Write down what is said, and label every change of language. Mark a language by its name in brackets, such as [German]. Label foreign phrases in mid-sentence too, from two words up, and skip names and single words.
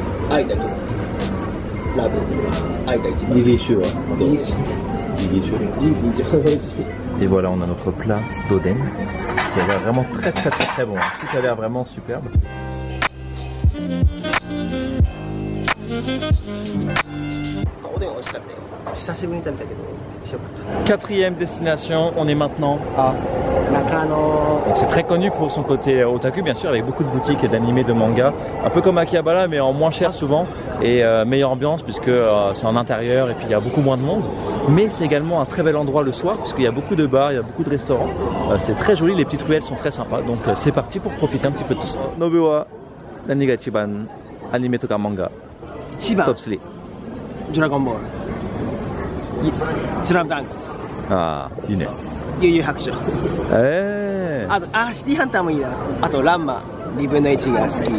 [Japanese] 愛だけラブ愛が一番リリーシュはリリーシュリリーシュリリーシュ美味しい [French] Et voilà, on a notre plat d'oden qui a l'air vraiment très bon. Tout a l'air vraiment superbe. Quatrième destination, on est maintenant à Nakano. Donc c'est très connu pour son côté otaku bien sûr, avec beaucoup de boutiques d'animés, de mangas, un peu comme Akihabara mais en moins cher souvent et meilleure ambiance puisque c'est en intérieur et puis il y a beaucoup moins de monde. Mais c'est également un très bel endroit le soir puisqu'il y a beaucoup de bars, il y a beaucoup de restaurants. C'est très joli, les petites ruelles sont très sympas, donc c'est parti pour profiter un petit peu de tout ça. [Japanese] Nobu は 何 が 一番 アニメ とか マンガ? [English] Top 3. Dragon Ball. Slam Dunk. [Japanese] Ah,いいね。悠々白書。あとシティハンターもいいな。あとランマ2分の1が好き。